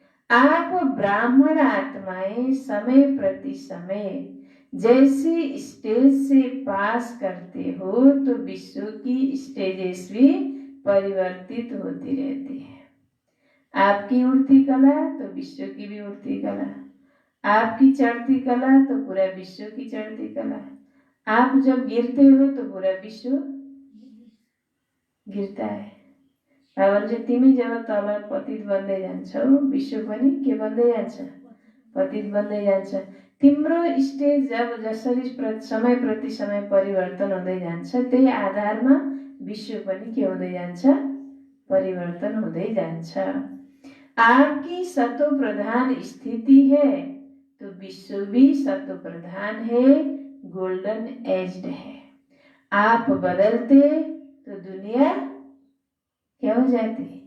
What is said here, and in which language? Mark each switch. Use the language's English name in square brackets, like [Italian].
[Hindi] आप ब्राह्मण आत्माएं समय प्रति समय जैसे स्टेज से पास करते हो तो विश्व की स्टेजेस भी परिवर्तित होती रहती है। आपकी उड़ती कला तो विश्व की भी उड़ती कला, आपकी चढ़ती कला तो पूरा विश्व की चढ़ती कला। आप जब गिरते हो तो पूरा विश्व गिरता है। [Nepali] बाबाले तिमी जब तल पतित बन्दै जान्छौ विश्व पनि के बन्दै जान्छ? पतित बन्दै जान्छ। तिम्रो स्टेज जब जसरी समय प्रति समय परिवर्तन हुँदै जान्छ त्यही आधारमा विश्व पनि के हुँदै जान्छ? परिवर्तन हुँदै जान्छ। [Hindi] आपकी सतो प्रधान स्थिति है तो विश्व भी सतो प्रधान है, गोल्डन एज्ड है। आप बदलते तो दुनिया क्या हो जाती?